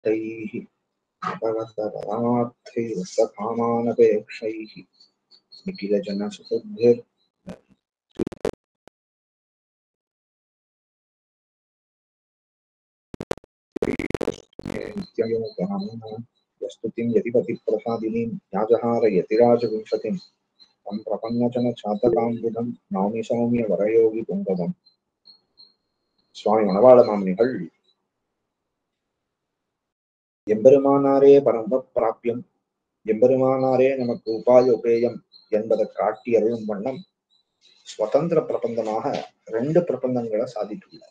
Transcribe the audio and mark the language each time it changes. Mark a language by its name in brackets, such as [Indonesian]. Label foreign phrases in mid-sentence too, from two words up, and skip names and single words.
[Sanskrit] तैः भगवतपरमार्थैरसकामानपेक्षैः निखिलजनसुहृद्भिर् नित्ययोगनाम्ना प्रस्तुतिं यतिपतिप्रसादिनीं याजहार यतिराजविंशतिं तं प्रपन्नजनचातकाम्बुधं नौमि सौम्य वरयोगि पुङ्गवम्. [Tamil] சுவாமி மணவாள மாமுனிகள் எம்பெருமானாரே பரம பிராபியம், எம்பெருமானாரே நமக்கு உபாயோபேயம் என்பதை காட்டி அருளும் வண்ணம் சுதந்திர பிரபந்தமாக 2 பிரபந்தங்களை சாதித்துள்ளார்.